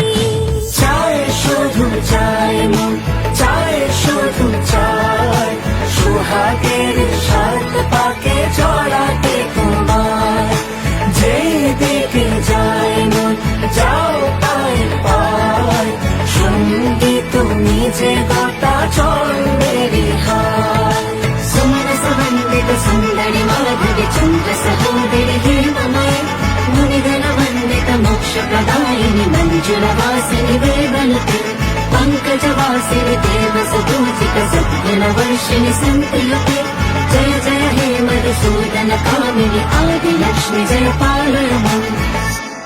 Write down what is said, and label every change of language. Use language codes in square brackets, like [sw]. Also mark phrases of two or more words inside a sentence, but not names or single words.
[bn] চাই শুধু চাই মন, চাই শুধু চাই, সোহাগের সাত পাকে জড়াতে তোমায়। যেই দিকে যায় মন যাও পায় পায়, সঙ্গী তুমি যে গোটা জন্মেরই হায়। [sa] सुंदरी माधुरी चंद्र सहोदरी हेममय, मुनिगण वंदित मोक्ष प्रदायिनी मंजुलवासिनी वेदनुते, पंकजवासिनी देव सुपूजित सद्गुण चन्दन वर्षिणि सन्तिलके जय जय हे मधुसूदन कामिनि आदिलक्ष्मि जय पालय माम्